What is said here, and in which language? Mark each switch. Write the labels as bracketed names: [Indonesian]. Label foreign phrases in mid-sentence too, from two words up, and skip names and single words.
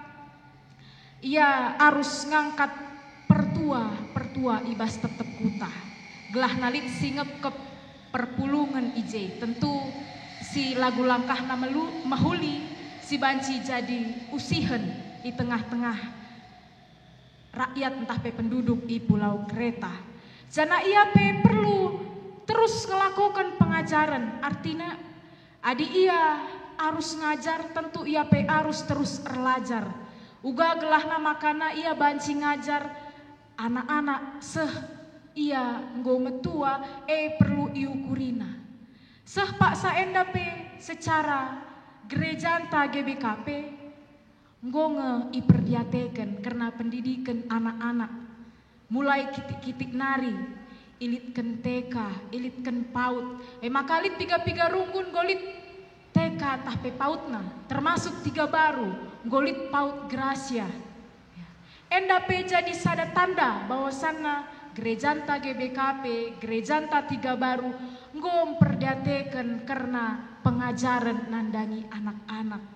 [Batak Karo] ia arus ngangkat pertua ibas tetep kuta gelah nalit singep ke perpulungan ije tentu si lagu langkah na mahuli si banci jadi usihen [Indonesian] di tengah-tengah rakyat entah penduduk di Pulau Kreta. [Batak Karo] Jana [Indonesian] ia perlu terus melakukan pengajaran artinya [Batak Karo] adi [Indonesian] ia harus ngajar tentu ia harus terus [Batak Karo] erlajar uga gelahna makana ia banci ngajar anak-anak ia nggometua perlu iukurina pak saenda secara gerejanta GBKP ngonge iperdiateken [Indonesian] karena pendidikan anak-anak mulai [Batak Karo] kitik-kitik nari ilitken TK ilitken PAUD maka lit piga-piga runggun golit TK tahpe pautna termasuk 3 baru golit PAUD Gracia enda jadi sada tanda [Indonesian] bahwasanna gerejanta [Batak Karo] GBKP gerejanta 3 baru ngom perdiateken [Indonesian] karena pengajaran [Batak Karo] nandangi anak-anak